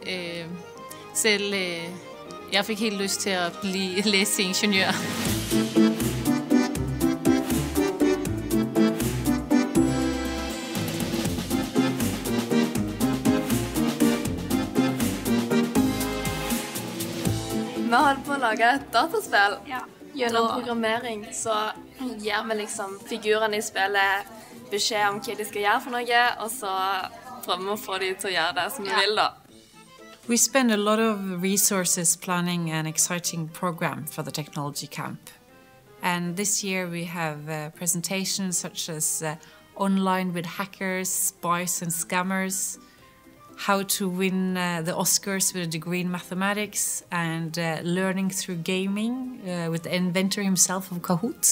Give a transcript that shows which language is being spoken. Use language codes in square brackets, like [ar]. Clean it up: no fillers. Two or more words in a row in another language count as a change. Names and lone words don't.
[da] Selv jeg fik helt lyst til at læse til ingeniør. [no] Vi holder på å lage et dataspill. Gjennom programmering så gir vi liksom figurene i spillet beskjed om hva de skal gjøre for noe, og så prøver vi å få de til å gjøre det som vi vil da. [en] We spend a lot of resources planning an exciting program for the technology camp. And this year we have presentations such as online with hackers, spies and scammers, how to win the Oscars with a degree in mathematics, and learning through gaming with the inventor himself of Kahoot.